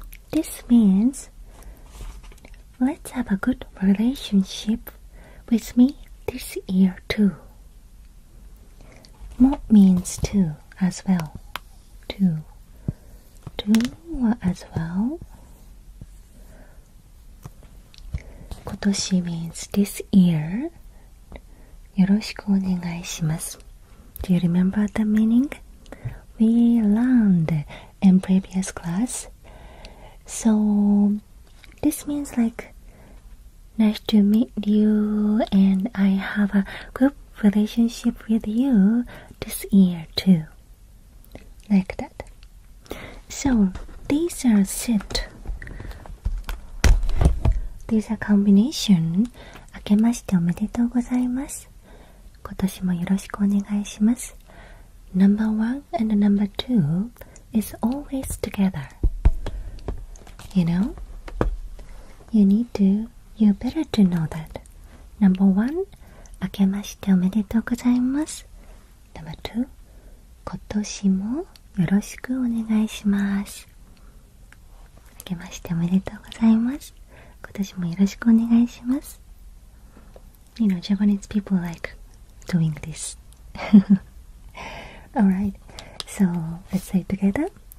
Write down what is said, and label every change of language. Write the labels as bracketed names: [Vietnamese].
[English] This means let's have a good relationship with me this year too. Mo means too as well. Too as well. 今年 means this year. [Japanese] よろしくお願いします。 [English] Do you remember the meaning? We learned in previous class. So this means like nice to meet you and I have a good relationship with you this year too. Like that. So these are set. These are combination. [Japanese] 明けましておめでとうございます。今年もよろしくお願いします。 [English] Number 1 and number 2 is always together. You know? You better to know that. [Japanese] Number 1, 明けましておめでとうございます。 Number 2, 今年もよろしくお願いします。明けましておめでとうございます。今年もよろしくお願いします。 [English] You know, Japanese people like doing this. Alright, so let's say it together.